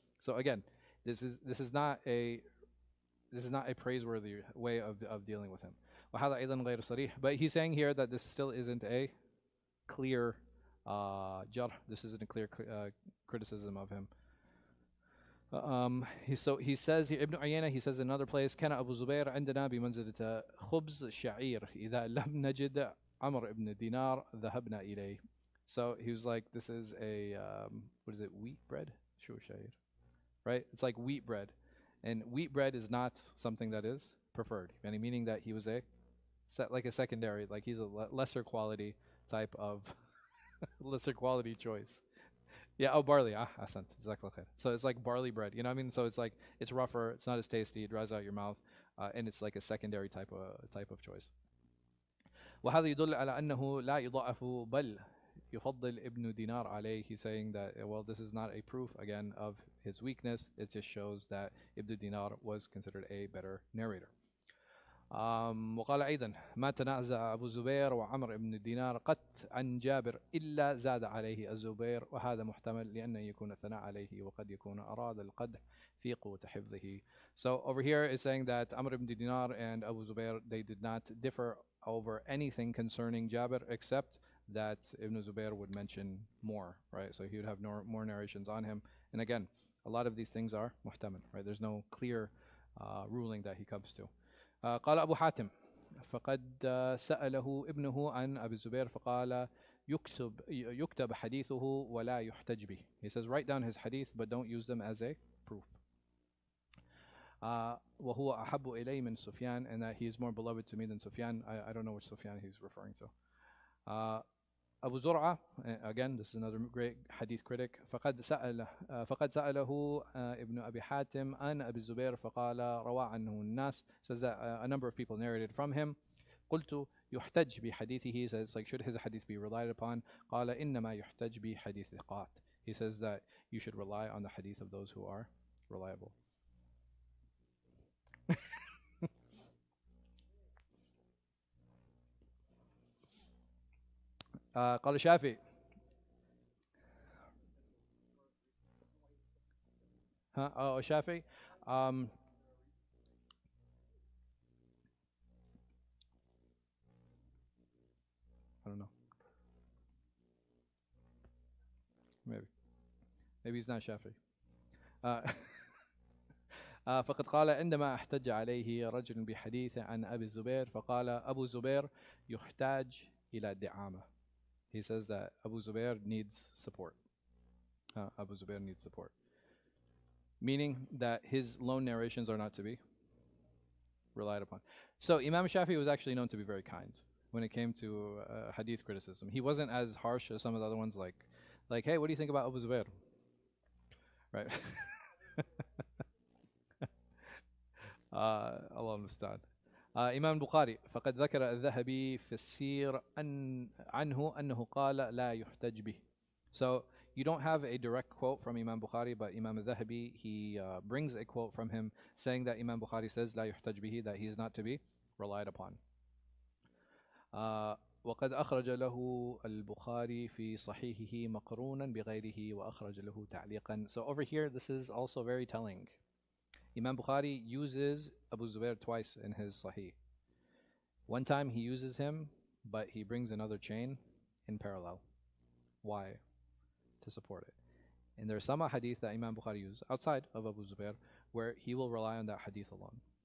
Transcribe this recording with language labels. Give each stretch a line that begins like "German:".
English: So again, this is not a praiseworthy way of dealing with him.
Arabic: وهذا أيضا غير صريح.
English: But he's saying here that this still isn't a clear jarh. This isn't a clear criticism of him. He says here, Ibn Uyayna, he says in another place,
Arabic: كان أبو زبير عندنا بمنزلة خبز الشعير إذا لم نجد عمر ibn Dinar ذهبنا إليه.
English: So he was like, this is a what is it, wheat bread? Sure, shayir, right? It's like wheat bread, and wheat bread is not something that is preferred. Any meaning that he was like a secondary, like he's a lesser quality type of lesser quality choice. Yeah, oh, barley. Ahsant. Jazakallah khair. So it's like barley bread. You know what I mean? So it's like, it's rougher, it's not as tasty, it dries out your mouth, and it's like a secondary type of choice.
Arabic: وهذا يدل على أنه لا يضعف بل يفضل ابن دينار عليه.
English: He's saying that, well, this is not a proof again of his weakness. It just shows that Ibn Dinar was considered a better narrator.
Arabic: وقال أيضا ما تنازع أبو زبير وعمر بن دينار قط عن جابر إلا زاد عليه الزبير وهذا محتمل لأن يكون الثناء عليه وقد يكون أراد القدح في قوة حفظه.
English: So over here is saying that Amr ibn Dinar and Abu Zubair, they did not differ over anything concerning Jabir except that Ibn Zubair would mention more, right? So he would have more narrations on him. And again, a lot of these things are muhtamal, right? There's no clear ruling that he comes to.
Arabic: قال أبو حاتم فقد سأله ابنه عن أبي الزبير فقال يكتب حديثه ولا يحتج به.
English: He says write down his hadith but don't use them as a proof.
Arabic: وهو أحب إلي من سفيان,
English: and that he is more beloved to me than Sufyan. I don't know which Sufyan he's referring to. Abu Zur'a, again, this is another great hadith critic.
Arabic: فقد سأله ابن أبي حاتم عن أبي الزبير فقال روى عنه الناس.
English: Says that a number of people narrated from him.
Arabic: قلت يحتج بحديثه.
English: Says it's like, should his hadith be relied upon?
Arabic: قال إنما يحتج بحديث ثقات.
English: He says that you should rely on the hadith of those who are reliable.
Arabic: قال الشافعي الشافعي
English: I don't know. Maybe he's not Shafi.
Arabic: فقد قال عندما احتج عليه رجل بحديث عن أبي الزبير فقال أبو زبير يحتاج إلى دعامة.
English: He says that Abu Zubair needs support. Abu Zubair needs support. Meaning that his lone narrations are not to be relied upon. So Imam Shafi was actually known to be very kind when it came to hadith criticism. He wasn't as harsh as some of the other ones, like, hey, what do you think about Abu Zubair? Right?
Arabic: Allah المستعان. إمام البخاري فقد ذكر الذهبي في السير عنه أنه قال لا يحتج به.
English: So you don't have a direct quote from Imam Bukhari, but Imam al-Dhahabi, he brings a quote from him saying that Imam Bukhari says
Arabic: لا يحتج به,
English: that he is not to be relied upon.
Arabic: وقد أخرج له البخاري في صحيحه مقرونا بغيره وأخرج له تعليقا.
English: So over here, this is also very telling. Imam Bukhari uses Abu Zubair twice in his Sahih. One time he uses him, but he brings another chain in parallel. Why? To support it. And there are some hadith that Imam Bukhari uses outside of Abu Zubair where he will rely on that hadith alone.